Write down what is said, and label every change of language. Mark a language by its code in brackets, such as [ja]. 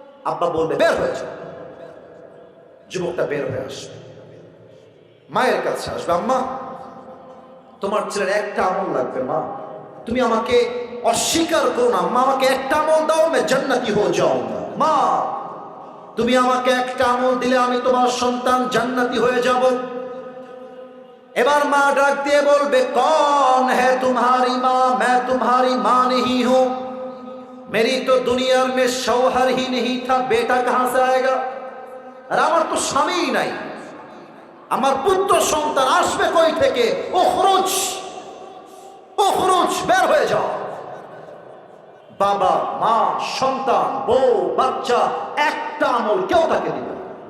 [bn] আব্বা বলবে বের হয়ে যাও। যুবকটা বের হয়ে আসবে, মায়ের কাছে আসবে, আম্মা তোমার ছেলের একটা আমল লাগবে মা, তুমি আমাকে অস্বীকার করো না মা, আমাকে একটা আমল দাও, মে জান্নাতি হয়ে যাও মা, তুমি আমাকে একটা আমল দিলে আমি তোমার সন্তান জান্নাতি হয়ে যাব। এবার মা ডাক দিয়ে বলবে [hi] কौन है तुम्हारी माँ, मैं तुम्हारी माँ नहीं हूं, मेरी तो दुनिया में शौहर ही नहीं था, बेटा कहां से आएगा। [bn] আর আমার তো স্বামী নাই, আমার পুত্র সন্তান আসবে কই থেকে? উখরুজ উখরুজ, বের হয়ে যাও। বাবা মা সন্তান বউ বাচ্চা একটা আমল কেউ তাকে দিবে না।